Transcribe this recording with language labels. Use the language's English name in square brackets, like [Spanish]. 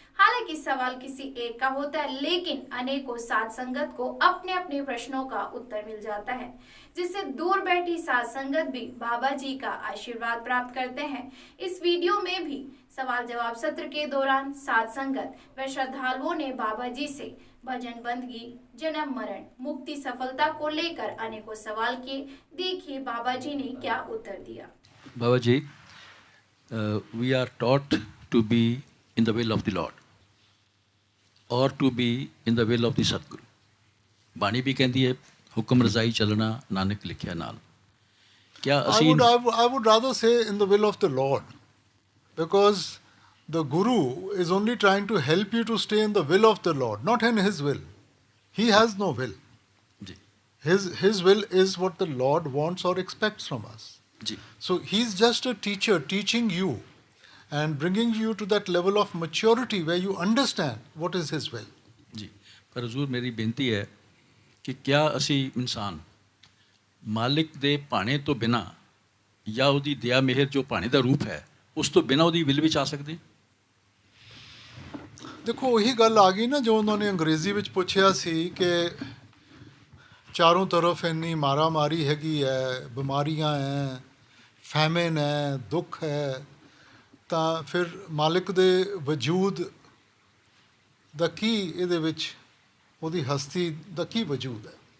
[Hindi] हालांकि सवाल किसी एक का होता है, लेकिन अनेकों साथ संगत को अपने अपने प्रश्नों का उत्तर मिल जाता है, जिससे दूर बैठी साथ संगत भी बाबा जी का आशीर्वाद प्राप्त करते हैं। इस वीडियो में भी सवाल जवाब सत्र के दौरान साथ संगत व श्रद्धालुओं ने बाबा जी से भजन बंदगी, जन्म मरण, मुक्ति, सफलता को लेकर अनेकों सवाल किए। देखिए बाबा जी ने क्या उत्तर दिया। [English] Baba Ji, we are taught to be in the will of the Lord or to be in the will of the Sadguru. [Punjabi] ਬਾਣੀ ਵੀ ਕਹਿੰਦੀ ਹੈ ਹੁਕਮ ਰਜ਼ਾਈ ਚੱਲਣਾ ਨਾਨਕ ਲਿਖਿਆ ਨਾਲ। ਕਿਆ ਅਸੀਂ [English] I would rather say in the will of the Lord, because the Guru is only trying to help you to stay in the will of the Lord, not in his will. He has no will. [Punjabi] ਜੀ [English] His will is what the Lord wants or expects from us. [Punjabi] ਜੀ [English] So he's just a teacher teaching you and bringing you to that level of maturity where you understand what is his will. [Punjabi] ਜੀ ਪਰ ਹਜ਼ੂਰ ਮੇਰੀ ਬੇਨਤੀ ਹੈ ਕਿ ਕਿਆ ਅਸੀਂ ਇਨਸਾਨ ਮਾਲਿਕ ਦੇ ਭਾਣੇ ਤੋਂ ਬਿਨਾ ਜਾਂ ਉਹਦੀ ਦਇਆ ਮਿਹਰ ਜੋ ਭਾਣੇ ਦਾ ਰੂਪ ਹੈ ਉਸ ਤੋਂ ਬਿਨਾ ਉਹਦੀ ਵਿਲ ਵਿੱਚ ਆ ਸਕਦੇ? ਦੇਖੋ ਉਹੀ ਗੱਲ ਆ ਗਈ ਨਾ ਜੋ ਉਹਨਾਂ ਨੇ ਅੰਗਰੇਜ਼ੀ ਵਿੱਚ ਪੁੱਛਿਆ ਸੀ ਕਿ ਚਾਰੋਂ ਤਰਫ ਇੰਨੀ ਮਾਰਾਮਾਰੀ ਹੈਗੀ ਹੈ, ਬਿਮਾਰੀਆਂ ਹੈ, ਫੈਮਿਨ ਹੈ, ਦੁੱਖ ਹੈ, ਤਾਂ ਫਿਰ ਮਾਲਿਕ ਦੇ ਵਜੂਦ ਦਾ ਕੀ ਇਹਦੇ ਵਿੱਚ, ਉਹਦੀ ਹਸਤੀ ਦਾ ਕੀ ਵਜੂਦ ਹੈ?